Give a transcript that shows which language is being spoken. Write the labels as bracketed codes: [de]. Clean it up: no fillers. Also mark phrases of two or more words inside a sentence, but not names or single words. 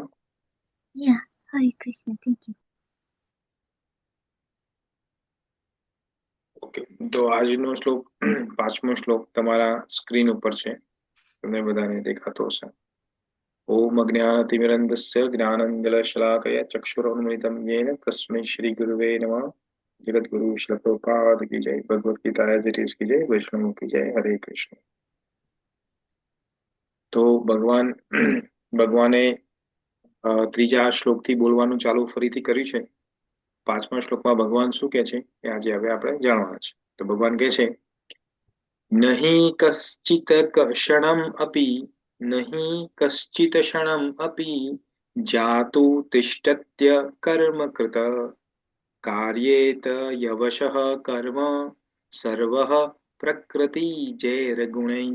[gu] હરે કૃષ્ણ, [en] thank you. [gu] ઓકે, તો આજનો શ્લોક 5મો શ્લોક તમારા સ્ક્રીન ઉપર છે, તમને બધાને દેખાતો હશે. [sa] ओम अज्ञानतिमिरन्धस्य ज्ञानांजनशलाकया चक्षुरुन्मिलितं येन तस्मै श्री गुरुवे नमः. [hi] जगद्गुरु श्री प्रभुपाद की जय. भगवत गीता एज इट इज की जय. वैष्णव की जय. हरे कृष्ण. [gu] તો ભગવાને ત્રીજા શ્લોકથી બોલવાનું ચાલુ ફરીથી કર્યું છે. 5મા શ્લોકમાં ભગવાન શું કહે છે એ આજે હવે આપણે જાણવાના છે. તો ભગવાન કહે છે, [sa] नहीं कश्चित क्षणम अपी जातु तिष्ठत्य कर्म कृत कार्येत यवशः कर्म सर्वः प्रकृति जैर गुणै.